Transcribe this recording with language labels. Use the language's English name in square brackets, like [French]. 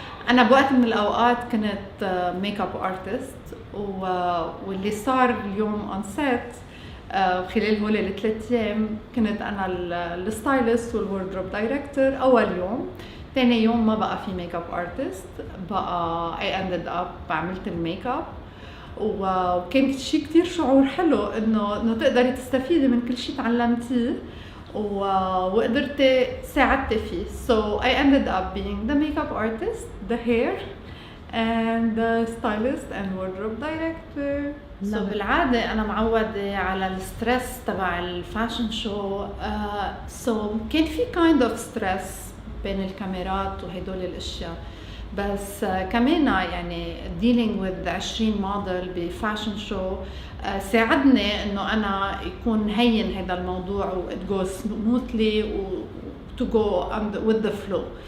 [Arabic] أنا بوقت من الأوقات كنت ميك اب ارتست، واللي صار اليوم اون سيت خلال هول ال3 أيام كنت أنا الستايلست والوردروب دايركتور أول يوم. ثاني يوم ما بقى في ميك اب ارتست، بقى [English] I ended up [Arabic] عملت الميك اب، وكان شيء كتير شعور حلو انه تقدري تستفيدي من كل شيء تعلمتيه وقدرتي ساعدتي فيه. [English] So I ended up being the makeup artist, the hair and the stylist and wardrobe director. [Arabic] So بالعادة أنا معودة على الستريس تبع الفاشن شو. So كان في [English] kind of stress [Arabic] بين الكاميرات وهدول الأشياء، بس كمان يعني [English] dealing with [Arabic] 20 موديل بفاشن شو ساعدني انه انا يكون هين هذا الموضوع و [English] it goes smoothly [Arabic] و [English] to go with the flow.